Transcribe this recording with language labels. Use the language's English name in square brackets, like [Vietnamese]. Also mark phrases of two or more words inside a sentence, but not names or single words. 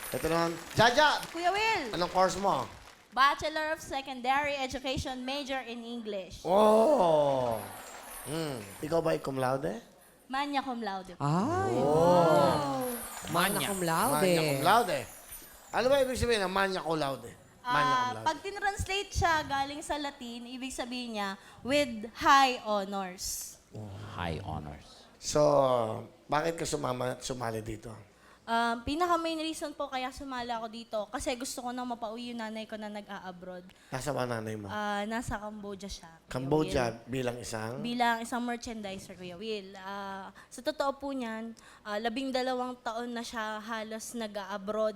[Filipino] Ito naman. Jaja, Kuya Will, anong course mo? [English] Bachelor of Secondary Education, major in English. [Filipino] Oh! Ikaw ba ay [Latin] cum laude? Magna cum laude. [Filipino] Ay, [Latin] Manya. cum laude. Magna cum laude. [Filipino] Ano ba ibig sabihin ng [Latin] magna cum laude? Magna cum laude. [Filipino] Pag tinranslate siya galing sa Latin, ibig sabihin niya, [English] with high honors. High honors. [Filipino] So, bakit ka sumali dito? Pinaka- [English] main reason [Filipino] po kaya sumala ako dito, kasi gusto ko nang mapauwi yung nanay ko na nag-a-abroad. Nasa ba nanay mo? Nasa Cambodia siya. Kuya Cambodia Will. bilang isang? Bilang isang merchandiser, Kuya Will. Sa totoo po niyan, 12 taon na siya halos nag-a-abroad.